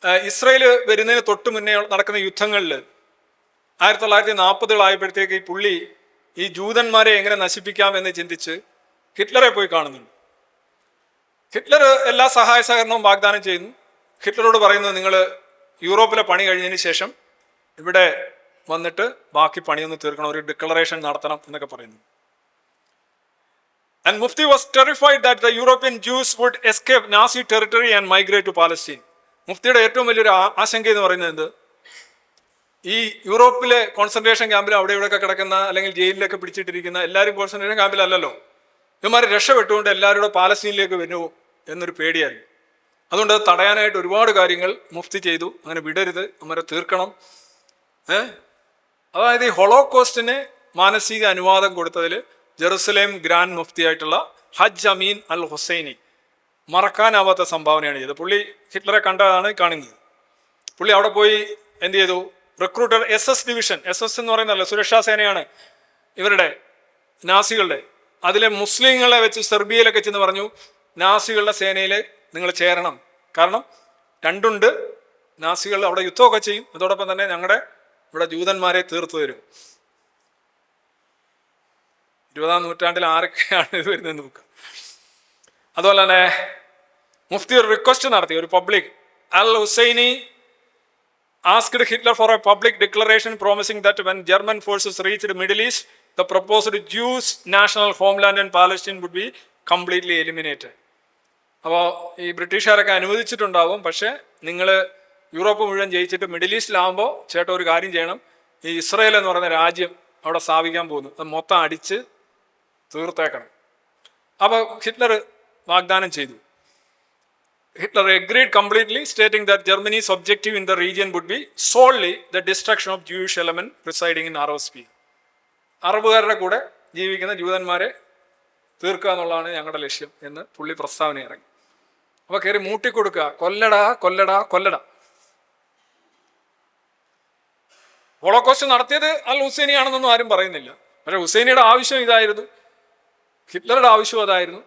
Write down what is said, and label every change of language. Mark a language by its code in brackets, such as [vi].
[ml] Israel വരുന്നതിന് തൊട്ട് മുന്നേ നടക്കുന്ന യുദ്ധങ്ങളിൽ 1940 ഈ പുള്ളി ഈ ജൂതന്മാരെ എങ്ങനെ നശിപ്പിക്കാം എന്ന് ചിന്തിച്ച് ഹിറ്റ്ലറെ പോയി കാണുന്നുണ്ട്. ഹിറ്റ്ലർ എല്ലാ സഹായ സഹകരണവും വാഗ്ദാനം ചെയ്യുന്നു. ഹിറ്റ്ലറോട് പറയുന്നത്, നിങ്ങൾ യൂറോപ്പിലെ പണി കഴിഞ്ഞതിന് ശേഷം ഇവിടെ വന്നിട്ട് ബാക്കി പണിയൊന്ന് തീർക്കണം, ഒരു ഡിക്ലറേഷൻ നടത്തണം എന്നൊക്കെ പറയുന്നു. [en] And Mufti was terrified that the European Jews would escape Nazi territory and migrate to Palestine. [ml] മുഫ്തിയുടെ ഏറ്റവും വലിയൊരു ആശങ്ക എന്ന് പറയുന്നത്, ഈ യൂറോപ്പിലെ കോൺസെൻട്രേഷൻ ക്യാമ്പിൽ അവിടെ ഇവിടെയൊക്കെ കിടക്കുന്ന അല്ലെങ്കിൽ ജയിലിലൊക്കെ പിടിച്ചിട്ടിരിക്കുന്ന എല്ലാവരും കോൺസെൻട്രേഷൻ ക്യാമ്പിലല്ലല്ലോ, ഇവന്മാർ രക്ഷപ്പെട്ടുകൊണ്ട് എല്ലാവരും കൂടെ പാലസ്തീനിലേക്ക് വരുമോ എന്നൊരു പേടിയായിരുന്നു. അതുകൊണ്ട് അത് തടയാനായിട്ട് ഒരുപാട് കാര്യങ്ങൾ മുഫ്തി ചെയ്തു. അങ്ങനെ വിടരുത്, അവരെ തീർക്കണം. അതായത് ഈ ഹോളോകോസ്റ്റിന് മാനസിക അനുവാദം കൊടുത്തതിൽ ജെറുസലേം ഗ്രാൻഡ് മുഫ്തി ആയിട്ടുള്ള ഹജ്ജ് അമീൻ അൽ ഹുസൈനി മറക്കാനാവാത്ത സംഭാവനയാണ് ചെയ്തത്. പുള്ളി ഹിറ്റ്ലറെ കണ്ടതാണ് കാണുന്നത്. പുള്ളി അവിടെ പോയി എന്ത് ചെയ്തു, റിക്രൂട്ടർ SS ഡിവിഷൻ, SS എന്ന് പറയുന്നതല്ല, സുരക്ഷാ സേനയാണ് ഇവരുടെ നാസികളുടെ. അതിലെ മുസ്ലിങ്ങളെ വെച്ച് സെർബിയയിലൊക്കെ ചെന്ന് പറഞ്ഞു, നാസികളുടെ സേനയിൽ നിങ്ങൾ ചേരണം, കാരണം രണ്ടുണ്ട്, നാസികൾ അവിടെ യുദ്ധമൊക്കെ ചെയ്യും, അതോടൊപ്പം തന്നെ ഞങ്ങളുടെ ഇവിടെ ജൂതന്മാരെ തീർത്തു തരും. 20-ാം നൂറ്റാണ്ടിൽ ആരൊക്കെയാണ് ഇത് വരുന്നതെന്ന് നോക്കുക. അതുപോലെ തന്നെ മുഫ്തി ഒരു റിക്വസ്റ്റ് നടത്തി, ഒരു public. [en] Al Husseini asked Hitler for a public declaration promising that when German forces reached Middle East, the proposed Jews' national homeland in Palestine would be completely eliminated. [ml] അപ്പോൾ ഈ ബ്രിട്ടീഷുകാരൊക്കെ അനുവദിച്ചിട്ടുണ്ടാവും, പക്ഷേ നിങ്ങൾ യൂറോപ്പ് മുഴുവൻ ജയിച്ചിട്ട് മിഡിൽ ഈസ്റ്റിലാകുമ്പോൾ ചേട്ടാ ഒരു കാര്യം ചെയ്യണം, ഈ ഇസ്രായേൽ എന്ന് പറയുന്ന രാജ്യം അവിടെ സ്ഥാപിക്കാൻ പോകുന്നു, അത് മൊത്തം അടിച്ച് തീർത്തേക്കണം. അപ്പോൾ ഹിറ്റ്ലർ വാഗ്ദാനം ചെയ്തു. [en] Hitler agreed completely, stating that Germany's objective in the region would be solely the destruction of Jewish element residing in Arab sphere. [ml] അറബുകാരുടെ കൂടെ ജീവിക്കുന്ന ജൂതന്മാരെ തീർക്കുക എന്നുള്ളതാണ് ഞങ്ങളുടെ ലക്ഷ്യം എന്ന് പുള്ളി പ്രസ്താവന ഇറങ്ങി. അപ്പോൾ കയറി മൂട്ടിക്കൊടുക്കുക, കൊല്ലടാ കൊല്ലടാ കൊല്ലടാ. ഹോളോകോസ്റ്റ് നടത്തിയത് അൽ ഹുസൈനിയാണെന്നൊന്നും ആരും പറയുന്നില്ല. പക്ഷേ ഹുസൈനിയുടെ ആവശ്യം ഇതായിരുന്നു, ഹിറ്റ്ലറുടെ ആവശ്യം അതായിരുന്നു.